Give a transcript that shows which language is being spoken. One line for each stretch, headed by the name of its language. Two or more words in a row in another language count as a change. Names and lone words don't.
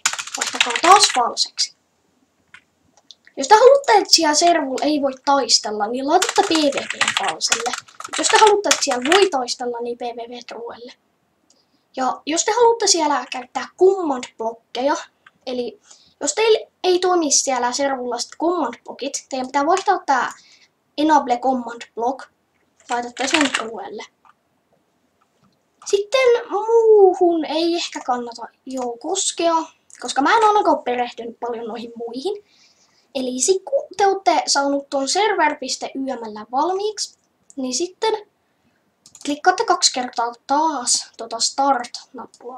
Finnish: Vaihtakaa taas falseksi. Jos te haluatte, että siellä servulla ei voi taistella, niin laitatte PvP falselle. Jos te haluatte, että siellä voi taistella, niin PvP truelle. Ja jos te haluatte siellä käyttää command-blokkeja, eli jos teillä ei toimi siellä servulla command-blockit, teidän pitää vaihtaa tämä
English: enable command block.
Finnish: laitatte sen ruoelle. Sitten muuhun ei ehkä kannata koskea, koska mä en ainakaan perehtynyt paljon noihin muihin. Eli sit kun te olette saanut tuon server.yml valmiiksi, niin sitten klikkaatte 2 kertaa taas start-nappulaa.